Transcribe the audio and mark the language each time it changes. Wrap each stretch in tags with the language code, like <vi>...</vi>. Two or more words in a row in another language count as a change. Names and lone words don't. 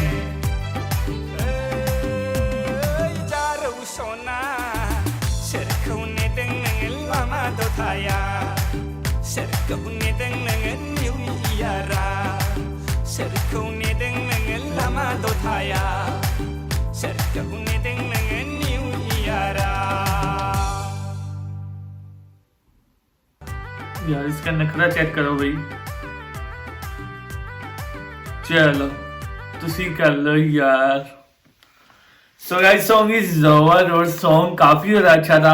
<brx>जारौ सना सोरखौ नेदों नोङो लामा दथायाव, सोरखौ नेदों नोङो निउ इयाराव, सोरखौ नेदों नोङो लामा दथायाव, सोरखौ नेदों नोङो निउ इयाराव।</brx> <hi>यार इसका नखरा चेक करो भाई। चलो तुसी कर लो यार।</hi> <en>So guys song is over</en> <hi>और सॉन्ग काफी ज्यादा अच्छा था।</hi>